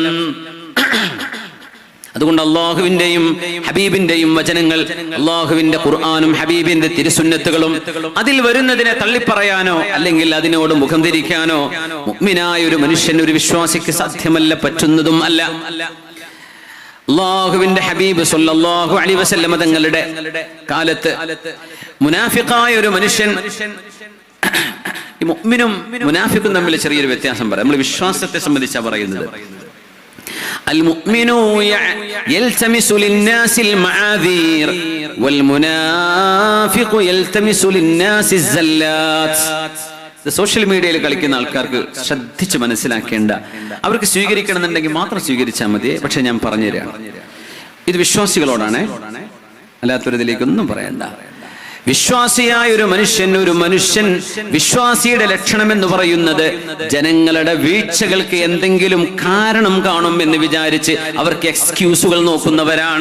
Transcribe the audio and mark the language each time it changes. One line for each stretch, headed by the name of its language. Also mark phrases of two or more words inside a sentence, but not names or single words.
Malayalam: അതുകൊണ്ട് അള്ളാഹുവിന്റെയും ഹബീബിന്റെയും വചനങ്ങൾ, അള്ളാഹുവിന്റെ ഖുർആനും ഹബീബിന്റെ തിരുസുന്നത്തുകളും അതിൽ വരുന്നതിനെ തള്ളിപ്പറയാനോ അല്ലെങ്കിൽ അതിനോട് മുഖം തിരിക്കാനോ മുഅ്മിനായ ഒരു മനുഷ്യൻ, ഒരു വിശ്വാസിക്ക് സാധ്യമല്ല, പറ്റുന്നതും അല്ല. അള്ളാഹുവിന്റെ ഹബീബ്
Arabic: صلى الله عليه وسلم
Malayalam: തങ്ങളുടെ കാലത്ത് മുനാഫിഖായ ഒരു മനുഷ്യൻ, മുഅ്മിനും മുനാഫിഖും തമ്മിൽ ചെറിയൊരു വ്യത്യാസം പറയാം. നമ്മൾ വിശ്വാസത്തെ സംബന്ധിച്ചാണ് പറയുന്നത്.
Arabic: المؤمن يلتمس للناس المعاذير والمنافق يلتمس للناس الزلات.
English: social media
Malayalam: കളിക്കുന്ന ആൾക്കാർക്ക് ശ്രദ്ധിച്ച് മനസ്സിലാക്കേണ്ട, അവർക്ക് സ്വീകരിക്കണമെന്നുണ്ടെങ്കിൽ മാത്രം സ്വീകരിച്ചാൽ മതി. പക്ഷെ ഞാൻ പറഞ്ഞുതരാം, ഇത് വിശ്വാസികളോടാണ്, അല്ലാത്തവരിതിലേക്കൊന്നും പറയണ്ട. വിശ്വാസിയായ ഒരു മനുഷ്യൻ വിശ്വാസിയുടെ ലക്ഷണം എന്ന് പറയുന്നത് ജനങ്ങളുടെ വീഴ്ചകൾക്ക് എന്തെങ്കിലും കാരണം കാണും എന്ന് വിചാരിച്ച് അവർക്ക് എക്സ്ക്യൂസുകൾ നോക്കുന്നവരാണ്.